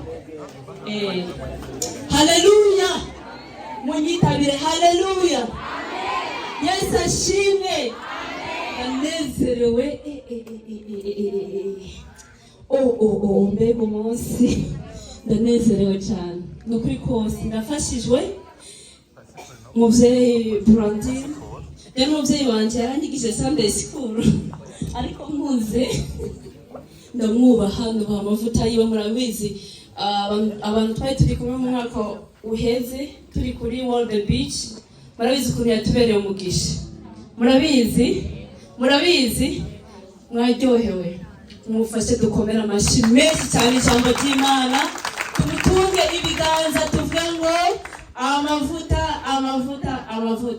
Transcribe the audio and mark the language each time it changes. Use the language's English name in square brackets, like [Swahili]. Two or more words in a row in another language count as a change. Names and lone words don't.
[Rundi] haleluya munyitabire haleluya Yesu ashimwe anezerewe mbega umunsi ndanezerewe cyane nukuri kose ndafashijwe muvyeyi Brandine rero umuvyeyi wanje yaranyigije [English] Sunday school [Rundi] ariko mpuze ndamwubaha nubaha amavuta yiwe murabizi abantu twari turi kumwe mu mwaka uheze turi kuri World Beach murabizi ukuntu yatubereye umugisha murabizi mwaryohewe mufashe dukomera amashi menshi cyane ijambo ry'Imana tumutunge ibiganza tuvuge ngo amavuta